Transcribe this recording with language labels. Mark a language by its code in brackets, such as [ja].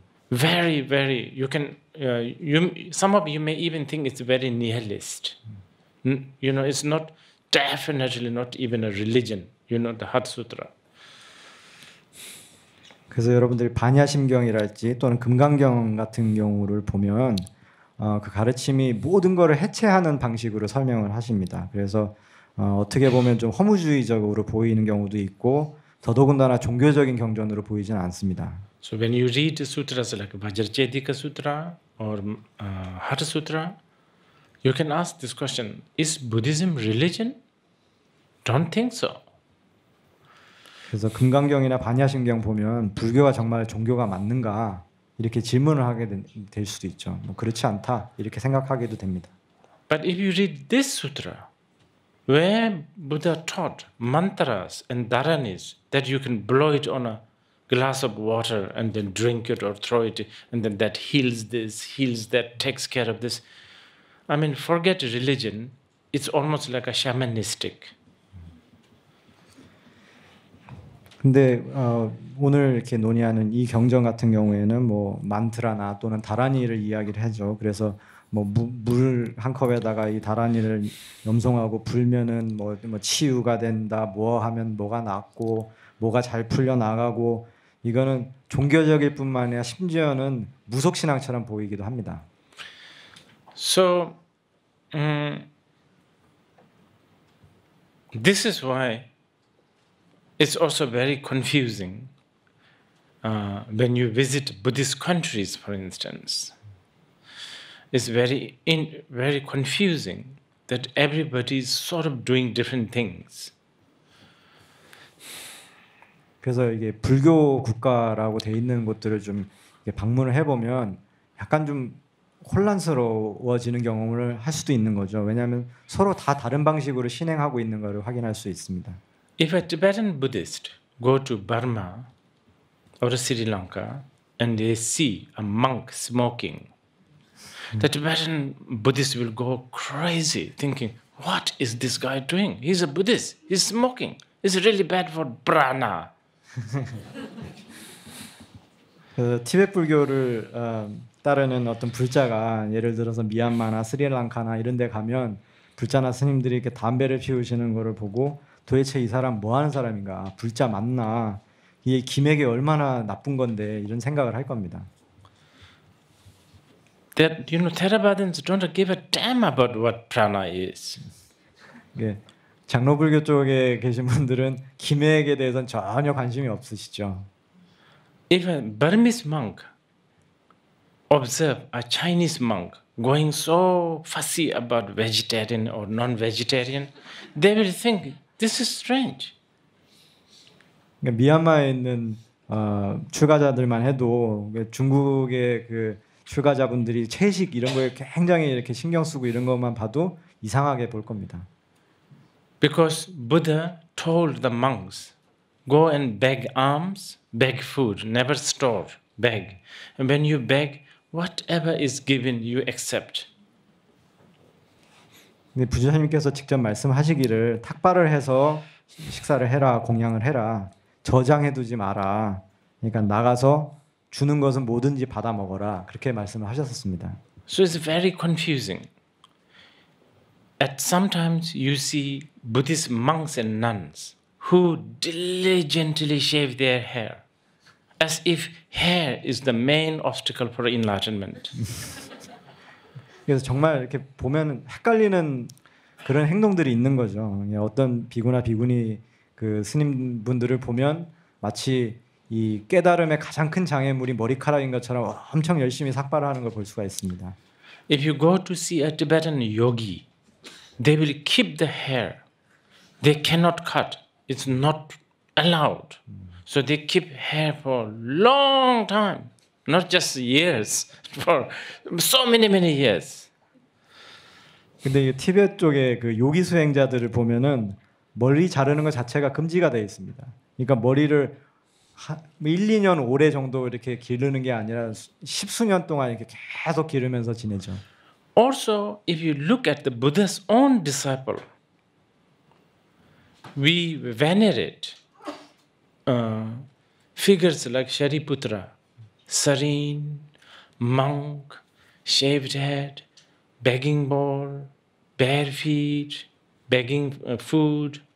[en] Very, very. You can. Some of you may even think it's very nihilist. It's not definitely not even a religion. The Heart Sutra. [ko] 그래서 여러분들이 반야심경이랄지 또는 금강경 같은 경우를 보면 그 가르침이 모든 것을 해체하는 방식으로 설명을 하십니다. 그래서 어떻게 보면 좀 허무주의적으로 보이는 경우도 있고 더더군다나 종교적인 경전으로 보이지는 않습니다. [en] So when you read the sutras like Vajracchedika Sutra or Heart Sutra, you can ask this question: Is Buddhism religion? Don't think so. [ko] 그래서 금강경이나 반야심경 보면 불교가 정말 종교가 맞는가 이렇게 질문을 하게 될 수도 있죠. 그렇지 않다 이렇게 생각하게도 됩니다. [en] But if you read this sutra, where Buddha taught mantras and dharanis that you can blow it on a glass of water and then drink it or throw it, and then that heals this, heals that, takes care of this. Forget religion. It's almost like a shamanistic. [ko] 근데 오늘 이렇게 논의하는 이 경전 같은 경우에는 만트라나 또는 다라니를 이야기를 하죠. 그래서 물 한 컵에다가 이 다라니를 염송하고 불면은 치유가 된다. 뭐 하면 뭐가 낫고 뭐가 잘 풀려 나가고 이거는 종교적일 뿐만 아니라 심지어는 무속 신앙처럼 보이기도 합니다. [en] So this is why it's also very confusing when you visit Buddhist countries, for instance. It's very confusing that everybody is sort of doing different things. [ko] 그래서 이게 불교 국가라고 돼 있는 곳들을 좀 방문을 해보면 약간 좀 혼란스러워지는 경험을 할 수도 있는 거죠. 왜냐하면 서로 다 다른 방식으로 신행하고 있는 것을 확인할 수 있습니다. [en] If a Tibetan Buddhist go to Burma or Sri Lanka and they see a monk smoking, the Tibetan Buddhist will go crazy thinking, what is this guy doing? He's a Buddhist. He's smoking. It's really bad for prana. [ko] 티베트 불교를 따르는 어떤 불자가 예를 들어서 미얀마나 스리랑카나 이런 데 가면 불자나 스님들이 이렇게 담배를 피우시는 거를 보고 도대체 이 사람 뭐 하는 사람인가? 불자 맞나? 이게 김에게 얼마나 나쁜 건데 이런 생각을 할 겁니다. [en] That Theravadins don't give a damn about what prana is. [ko] 예, 장로불교 쪽에 계신 분들은 기맥에 대해서는 전혀 관심이 없으시죠. [en] If a Burmese monk observe a Chinese monk going so fussy about vegetarian or non-vegetarian, they will think this is strange. [ko] 그러니까 미얀마에 있는 출가자들만 해도 중국의 그 출가자분들이 채식 이런 거에 굉장히 이렇게 신경 쓰고 이런 것만 봐도 이상하게 볼 겁니다. [en] Because Buddha told the monks, go and beg alms, beg food, never store, beg. And when you beg, whatever is given, you accept. [ko] 근데 부처님께서 직접 말씀하시기를 탁발을 해서 식사를 해라, 공양을 해라, 저장해두지 마라. 그러니까 나가서 주는 것은 뭐든지 받아 먹어라. 그렇게 말씀을 하셨었습니다. [en] So it's very confusing. At sometimes you see Buddhist monks and nuns who diligently shave their hair, as if hair is the main obstacle for enlightenment. [ko] 그래서 정말 이렇게 보면 헷갈리는 그런 행동들이 있는 거죠. 어떤 비구나 비구니 그 스님분들을 보면 마치 이 깨달음의 가장 큰 장애물이 머리카락인 것처럼 엄청 열심히 삭발을 하는 걸 볼 수가 있습니다. [en] If you go to see a Tibetan yogi, they will keep the hair. They cannot cut. It's not allowed. So they keep hair for long time, not just years, for so many years. [ko] 근데 이 티베트 쪽의 그 요기 수행자들을 보면은 머리 자르는 것 자체가 금지가 되어 있습니다. 그러니까 머리를 1, 2년 오래 정도 이렇게 기르는 게 아니라 십수년 동안 이렇게 계속 기르면서 지내죠. [en] Also, if you look at the Buddha's own disciple, we venerate figures like Shariputra, serene, monk, shaved head, begging bowl, bare feet, begging food.